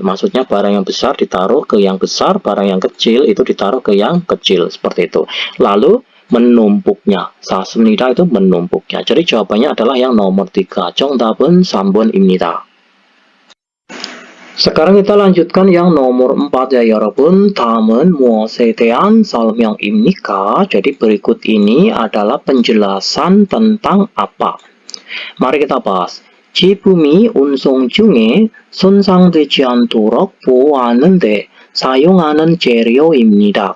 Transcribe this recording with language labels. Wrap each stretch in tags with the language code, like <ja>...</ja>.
<id>Maksudnya barang yang besar ditaruh ke yang besar, barang yang kecil itu ditaruh ke yang kecil, seperti itu. Lalu menumpuknya, 샀습니다 itu menumpuknya. Jadi jawabannya adalah yang nomor 3.</id> <ko>정답은 3번입니다.</ko> <id>Sekarang kita lanjutkan yang nomor 4 ya 여러분.</id> <ko>다음은 무엇에 대한 설명입니까?</ko> <id>Jadi berikut ini adalah penjelasan tentang apa. Mari kita bahas.</id> <ko>제품이 운송 중에 손상되지 않도록 보호하는데 사용하는 재료입니다.</ko>